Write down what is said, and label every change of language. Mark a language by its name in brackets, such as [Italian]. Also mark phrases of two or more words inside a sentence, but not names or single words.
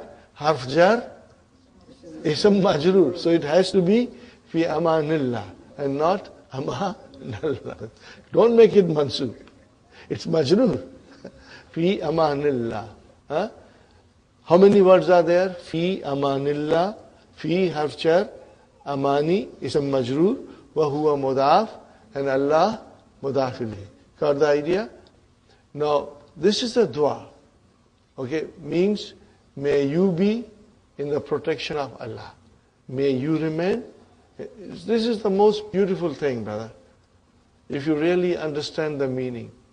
[Arabic] حرف جر، اسم مجرور. [English] So it has to be [Arabic] في أمان الله [English] and not amanillah. Don't make it mansub. It's majroor. [Arabic] في أمان الله. Huh? [English] How many words are there? [Arabic] في أمان الله، في حرف جر، أمان اسم مجرور، وهو مضاف, and الله مضاف إليه. [English] Got the idea? Now, this is a dua. Okay, means may you be in the protection of Allah. May you remain. This is the most beautiful thing, brother. If you really understand the meaning.